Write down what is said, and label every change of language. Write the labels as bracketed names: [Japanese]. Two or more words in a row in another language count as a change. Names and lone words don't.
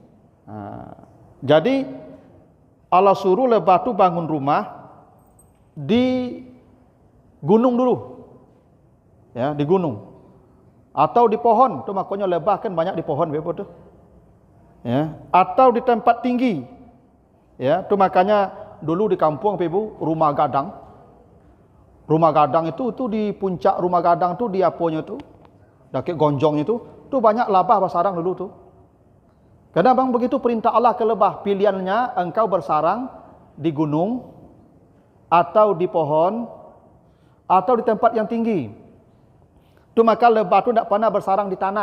[Indonesian] Jadi Allah suruh lebah tu bangun rumah di gunung dulu, ya, di gunung atau di pohon. Tu makanya lebah kan banyak di pohon, betul tu, ya, atau di tempat tinggi, ya. Tu makanya dulu di kampung Ibu, rumah gadang itu di puncak rumah gadang tu, di aponya tu, dekat gonjongnya tu banyak lebah bersarang dulu tu. Karena bang begitu perintah Allah ke lebah, pilihannya engkau bersarang di gunung atau di pohon atau di tempat yang tinggi. Tu maka lebah tu tidak pernah bersarang di tanah.